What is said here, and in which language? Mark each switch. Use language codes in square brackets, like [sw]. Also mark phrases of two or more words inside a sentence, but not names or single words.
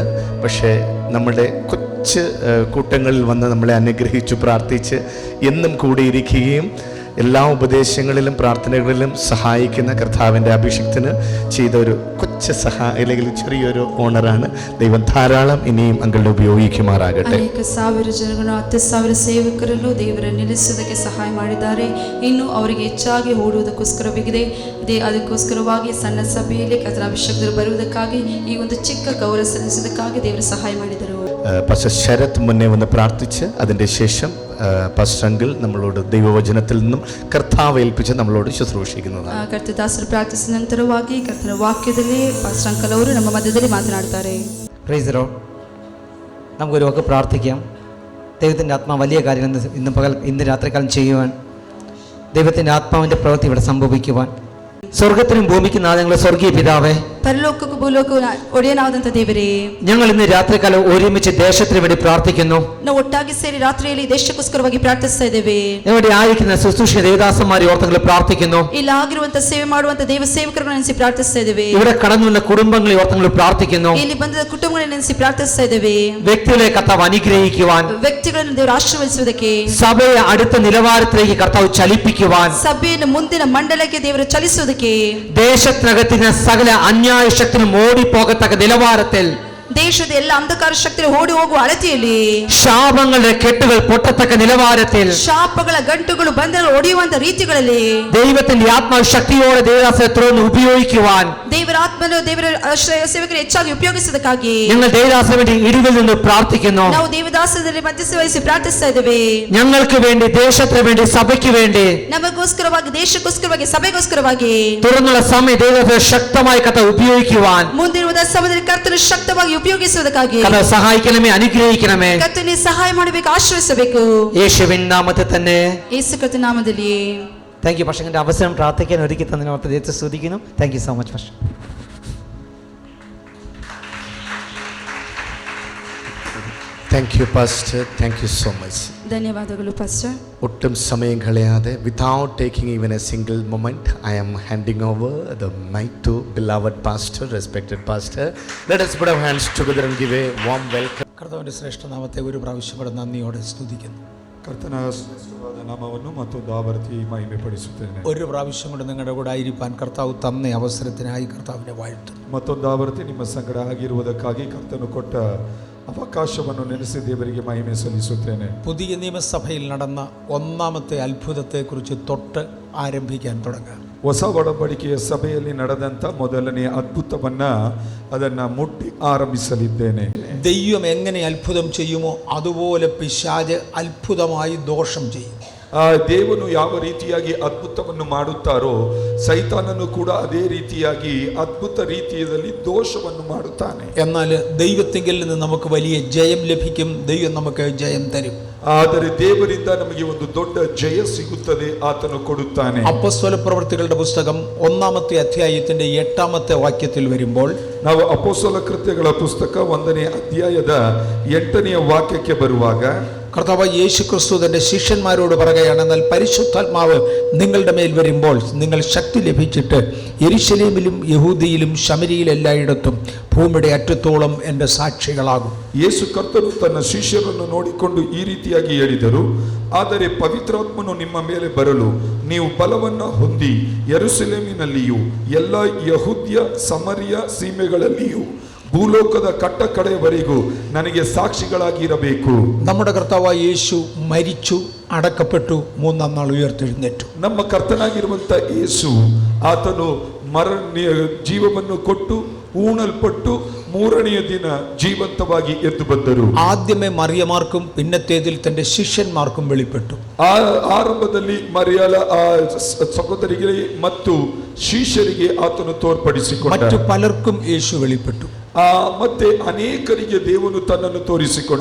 [ml] പക്ഷേ നമ്മുടെ കൊച്ചു കൂട്ടങ്ങളിൽ വന്ന് നമ്മളെ അനുഗ്രഹിച്ചു പ്രാർത്ഥിച്ച് എന്നും കൂടിയിരിക്കുകയും എല്ലാ ഉപദേശങ്ങളിലും പ്രാർത്ഥനകളിലും സഹായിക്കുന്ന കർത്താവിൻ്റെ അഭിഷിക്തന് ചെയ്ത ഒരു കൊച്ചു അല്ലെങ്കിൽ ചെറിയൊരു ഓണറാണ്. ദൈവം ധാരാളം ഇനിയും അങ്കിളിനെ ഉപയോഗിക്കുമാറാകട്ടെ. [kn] ಅನೇಕ ಸಾವಿರ ಜನಗಳು 10,000 ಸೇವಕರನ್ನು ದೇವರ ನಿಲ್ಲಿಸುವುದಕ್ಕೆ ಸಹಾಯ ಮಾಡಿದ್ದಾರೆ. ಇನ್ನು ಅವರಿಗೆ ಹೆಚ್ಚಾಗಿ ಓಡುವುದಕ್ಕೋಸ್ಕರವಿದೆ. ಅದಕ್ಕೋಸ್ಕರವಾಗಿ ಸಣ್ಣ ಸಭೆಯಲ್ಲಿ ಕರ್ತನ ಅಭಿಷೇಕರು ಬರುವುದಕ್ಕಾಗಿ ಈ ಒಂದು ಚಿಕ್ಕ ಗೌರವ ಸಲ್ಲಿಸುವುದಕ್ಕಾಗಿ ದೇವರು ಸಹಾಯ ಮಾಡಿದರು. [ml] പാസ്റ്റർ ശരത് മുന്നേ വന്ന് പ്രാർത്ഥിച്ച് അതിൻ്റെ ശേഷം പാസ്റ്റർ അങ്കിൾ നമ്മളോട് ദൈവവചനത്തിൽ നിന്നും കർത്താവ് ഏൽപ്പിച്ച് നമ്മളോട് ശുശ്രൂഷിക്കുന്നതാണ്. [kn] ಕರ್ತದಾಸರು ಪ್ರಾರ್ಥಿಸಿದ ನಂತರವಾಗಿ ಕರ್ತನ ವಾಕ್ಯದಲ್ಲಿ ಪಾಸ್ಟರ್ ಅಂಕಲ್ ಅವರು ನಮ್ಮ ಮಧ್ಯದಲ್ಲಿ ಮಾತನಾಡುತ್ತಾರೆ. [en] Praise the Lord. [ml] നമുക്കൊരു വാക്ക് പ്രാർത്ഥിക്കാം. ദൈവത്തിൻ്റെ ആത്മാവ് വലിയ കാര്യങ്ങൾ ഇന്ന് രാത്രികാലം ചെയ്യുവാൻ, ദൈവത്തിൻ്റെ ആത്മാവിൻ്റെ പ്രവൃത്തി ഇവിടെ സംഭവിക്കുവാൻ, സ്വർഗത്തിനും ഭൂമിക്കും നാഥങ്ങളെ സ്വർഗീയ പിതാവേ, [kn] ಪರಲೋಕಕ್ಕೂ ಭೂಲೋಕಕ್ಕೂ ಒಡೆಯನಾದಂಥ ದೇವರೇ, [ml] ഞങ്ങൾ ഇന്ന് രാത്രികാലം ഒരുമിച്ച് ദേശത്തിന് വേണ്ടി പ്രാർത്ഥിക്കുന്നു. [kn] ನಾವು ಒಟ್ಟಾಗಿ ಸೇರಿ ರಾತ್ರಿಯಲ್ಲಿ ದೇಶಕ್ಕೋಸ್ಕರವಾಗಿ ಪ್ರಾರ್ಥಿಸ್ತಾ ಇದ್ದೇವೆ. [ml] ഇവിടെ ആയിരിക്കുന്ന ശുശ്രൂഷ ദേവദാസന്മാരെ ഓർത്തങ്ങൾ പ്രാർത്ഥിക്കുന്നു. [kn] ಇಲ್ಲಿ ಆಗಿರುವಂತ ಸೇವೆ ಮಾಡುವಂತ ದೇವ ಸೇವಕರನ್ನು ನೆನೆಸಿ ಪ್ರಾರ್ಥಿಸ್ತಾ ಇದ್ದೇವೆ. [ml] ഇവിടെ കടന്നു വന്ന കുടുംബങ്ങളെ ഓർത്തങ്ങൾ പ്രാർത്ഥിക്കുന്നു. [kn] ಇಲ್ಲಿ ಬಂದ ಕುಟುಂಬಗಳನ್ನು ನೆನೆಸಿ ಪ್ರಾರ್ಥಿಸ್ತಾ ಇದ್ದೇವೆ. [ml] വ്യക്തികളെ കർത്താവ് അനുഗ്രഹിക്കുവാൻ, [kn] ವ್ಯಕ್ತಿಗಳನ್ನು ದೇವರು ಆಶೀರ್ವದಿಸುವುದಕ್ಕೆ, [ml] സഭയെ അടുത്ത നിലവാരത്തിലേക്ക് കർത്താവ് ചലിപ്പിക്കുവാൻ, [kn] ಸಭೆಯನ್ನು ಮುಂದಿನ ಮಂಡಲಕ್ಕೆ ದೇವರು ಚಲಿಸುವುದಕ್ಕೆ, [ml] ദേശത്തിനകത്തിന് സകല അന്യായ ശക്തിനും ഓടിപ്പോകത്തക്ക നിലവാരത്തിൽ [kn] ദേശದ ಎಲ್ಲ ಅಂಧಕಾರ ಶಕ್ತಿಗಳು ಓಡಿ ಹೋಗುವ ಅಳತೆಯಲ್ಲಿ [ml] ശാപങ്ങളുടെ കെട്ടുകൾ പൊട്ടത്തക്ക നിലവാരത്തിൽ [kn] ಶಾಪಗಳ ಗಂಟುಗಳು ಬಂಧನಗಳು ಒಡೆಯುವಂತ ರೀತಿಗಳಲ್ಲಿ [ml] ദൈവത്തിന്റെ ആത്മാവ് ശക്തിയോടെ ദേവദാസനെ തുറന്ന് ഉപയോഗിക്കുവാൻ [kn] ದೇವರ ಆತ್ಮನು ದೇವರ ಸೇವಕರು ಹೆಚ್ಚಾಗಿ ಉಪಯೋಗಿಸುವುದಕ್ಕಾಗಿ [ml] ഞങ്ങൾ ദേവദാസന് വേണ്ടി ഇടിവിൽ നിന്ന് പ്രാർത്ഥിക്കുന്നു. [kn] ನಾವು ದೇವದಾಸದಲ್ಲಿ ಮಧ್ಯಸ್ಥೆ ವಹಿಸಿ ಪ್ರಾರ್ಥಿಸ್ತಾ ಇದ್ದೇವೆ. [ml] ഞങ്ങൾക്ക് വേണ്ടി, ദേശത്തിന് വേണ്ടി, സഭയ്ക്ക് വേണ്ടി, [kn] ನಮಗೋಸ್ಕರವಾಗಿ, ದೇಶಕ್ಕೋಸ್ಕರವಾಗಿ, ಸಭೆಗೋಸ್ಕರವಾಗಿ [ml] തുറന്നുള്ള സമയം ദൈവത്തെ ശക്തമായി കഥ ഉപയോഗിക്കുവാൻ [kn] ಮುಂದಿರುವ ಸಮಯದಲ್ಲಿ ಕರ್ತನು ಶಕ್ತವಾಗಿ ಉಪಯೋಗಿಸುವುದಕ್ಕಾಗಿ [ml] കഥ സഹായിക്കണമേ, അനുഗ്രഹിക്കണമേ. [kn] ಕರ್ತನೇ ಸಹಾಯ ಮಾಡಬೇಕು, ಆಶ್ರಯಿಸಬೇಕು. [ml] യേശുവിൻ നാമത്തിൽ തന്നെ. [kn] ಯೇಸು ಕ್ರಿಸ್ತನ ನಾಮದಲ್ಲಿ. [en] thank you [ml] പക്ഷേ എൻ്റെ അവസരം പ്രാർത്ഥിക്കാൻ ഒരുക്കി തന്നതിന് ഓർത്ത് ദൈവത്തെ സ്തുതിക്കുന്നു. [en] thank you so much പക്ഷേ. thank you pastor, thank you so much. [kn] ಧನ್ಯವಾದಗಳು ಪಾಸ್ಟರ್. [ml] ഒട്ടും സമയം കളയാതെ, [en] without taking even a single moment, I am handing over the mike to beloved pastor, respected pastor. ലെറ്റ് us put our hands together and give a warm welcome. [ml] കർത്താവിന്റെ ശ്രേഷ്ഠ നാമത്തെ ഒരു പ്രാവശ്യം കൂടെ നന്ദിയോടെ സ്തുതിക്കുന്നു. [kn] ಕರ್ತನ ಶ್ರೇಷ್ಠವಾದ ನಾಮವನ್ನು ಮತ್ತೊಂದು ಆವರ್ತಿ ಮಹಿಮೆ ಪಡಿಸುತ್ತೇನೆ. [ml] ഒരു പ്രാവശ്യം കൂടെ നിങ്ങളുടെ കൂടെ ആയിരിക്കാൻ കർത്താവ് തന്ന അവസരത്തിനായി കർത്താവിനെ വാഴ്ത്തുന്നു. [kn] ಮತ್ತೊಂದು ಆವರ್ತಿ ನಿಮ್ಮ ಸಂಗಡ ಆಗಿರುವುದಕ್ಕಾಗಿ ಕರ್ತನು ಕೊಟ್ಟ ಅವಕಾಶವನ್ನು ನೆನೆಸಿ ದೇವರಿಗೆ ಮಹಿಮೆ ಸಲ್ಲಿಸುತ್ತೇನೆ. [ml] പുതിയ നിയമസഭയിൽ നടന്ന ഒന്നാമത്തെ അത്ഭുതത്തെക്കുറിച്ച് തൊട്ട് ആരംഭിക്കാൻ തുടങ്ങാം. [kn] ಹೊಸ ಒಡಂಬಡಿಕೆಯ ಸಭೆಯಲ್ಲಿ ನಡೆದಂತ ಮೊದಲನೆಯ ಅದ್ಭುತವನ್ನ ಅದನ್ನ ಮುಟ್ಟಿ ಆರಂಭಿಸಲಿದ್ದೇನೆ. [ml] ദൈവം എങ്ങനെ അത്ഭുതം ചെയ്യുമോ അതുപോലെ പിശാച് അത്ഭുതമായി ദോഷം ചെയ്യും. [kn] ದೇವನು ಯಾವ ರೀತಿಯಾಗಿ ಅದ್ಭುತವನ್ನು ಮಾಡುತ್ತಾರೋ ಸೈತಾನನು ಕೂಡ ಅದೇ ರೀತಿಯಾಗಿ ಅದ್ಭುತ ರೀತಿಯಲ್ಲಿ ದೋಷವನ್ನು ಮಾಡುತ್ತಾನೆ. [ml] എന്നാൽ ദൈവത്തിങ്കിൽ നിന്ന് നമുക്ക് വലിയ ജയം ലഭിക്കും. ദൈവം നമുക്ക് ജയം തരും. [kn] ಆದರೆ ದೇವರಿಂದ ನಮಗೆ ಒಂದು ದೊಡ್ಡ ಜಯ ಸಿಗುತ್ತದೆ, ಆತನು ಕೊಡುತ್ತಾನೆ. [ml] അപ്പോസ്തല പ്രവൃത്തികളുടെ പുസ്തകം 1-ാമത്തെ അധ്യായത്തിന്റെ 8-ാമത്തെ വാക്യത്തിൽ വരുമ്പോൾ [kn] ನಾವು ಅಪೊಸ್ತಲ ಕೃತ್ಯಗಳ ಪುಸ್ತಕ 1ನೇ ಅಧ್ಯಾಯದ 8ನೇ ವಾಕ್ಯಕ್ಕೆ ಬರುವಾಗ [ml] കർത്താവ് യേശു ക്രിസ്തു തന്റെ ശിഷ്യന്മാരോട് പറയുകയാണ്, എന്നാൽ പരിശുദ്ധാത്മാവ് നിങ്ങളുടെ മേൽ വരുമ്പോൾ നിങ്ങൾ ശക്തി ലഭിച്ചിട്ട് യെരുശലേമിലും യഹൂദിയിലും ശമരിയിലും എല്ലായിടത്തും ഭൂമിയുടെ അറ്റത്തോളം എൻ്റെ സാക്ഷികളാകും. [kn] ಯೇಸು ಕರ್ತನು ತನ್ನ ಶಿಷ್ಯರನ್ನು ನೋಡಿಕೊಂಡು ಈ ರೀತಿಯಾಗಿ ಹೇಳಿದರು, ಆದರೆ ಪವಿತ್ರಾತ್ಮನು ನಿಮ್ಮ ಮೇಲೆ ಬರಲು ನೀವು ಬಲವನ್ನು ಹೊಂದಿ ಯೆರೂಸಲೇಮಿನಲ್ಲಿಯೂ ಎಲ್ಲ ಯಹೂದ್ಯ ಸಮರಿಯ ಸೀಮೆಗಳಲ್ಲಿಯೂ ಭೂಲೋಕದ ಕಟ್ಟ ಕಡೆಯವರೆಗೂ ನನಗೆ ಸಾಕ್ಷಿಗಳಾಗಿರಬೇಕು. [ml] നമ്മുടെ കർത്താവ് യേശു മരിച്ചു, അടക്കപ്പെട്ടു, 3-ാം നാൾ ഉയർത്തെഴുന്നേറ്റു. [kn] ನಮ್ಮ ಕರ್ತನಾಗಿರುವಂತ ಯೇಸು ಆತನು ಜೀವವನ್ನು ಕೊಟ್ಟು ഊണൽപ്പെട്ടു 3നെಯ ದಿನ ಜೀವಂತವಾಗಿ ಎದ್ದು ಬಂದರು. [ml] ആദ്യമേ മറിയമാർക്കും പിന്നത്തേതിൽ തന്റെ ശിഷ്യന്മാർക്കും വെളിപ്പെട്ടു. [kn] ಆರಂಭದಲ್ಲಿ ಮರಿಯಾಳ ಸಹೋದರಿಗೆ ಮತ್ತು ಶಿಷ್ಯರಿಗೆ ಆತನು ತೋರ್ಪಡಿಸಿಕೊಂಡ. [ml] മറ്റു പലർക്കും യേശു വെളിപ്പെട്ടു. [kn] ಮತ್ತೆ ಅನೇಕರಿಗೆ ದೇವನು ತನ್ನನ್ನು ತೋರಿಸಿಕೊಂಡ.